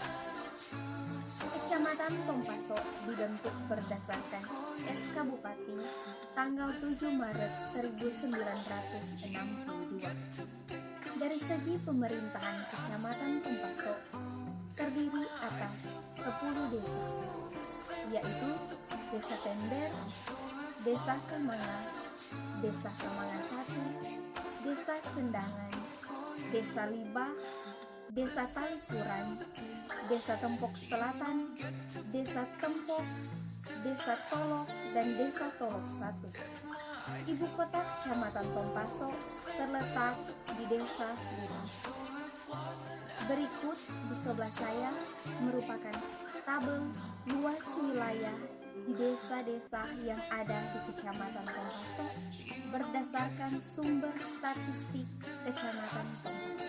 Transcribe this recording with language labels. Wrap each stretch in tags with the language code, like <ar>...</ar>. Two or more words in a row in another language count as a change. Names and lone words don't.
<id>Kecamatan Tompaso dibentuk berdasarkan SK Bupati tanggal 7 Maret 1962. Dari segi pemerintahan Kecamatan Tompaso terdiri atas 10 desa, yaitu Desa Tender, Desa Kemanga, Desa Kemanga 1, Desa Sendangan, Desa Libah, Desa Talikuran, Desa Tempok Selatan, Desa Tempok, Desa Tolok, dan Desa Tolok 1. Ibu kota Kecamatan Tompaso terletak di Desa Libah. Berikut di sebelah saya merupakan tabel luas wilayah di desa-desa yang ada di Kecamatan Tompaso berdasarkan sumber statistik Kecamatan Tompaso.</id>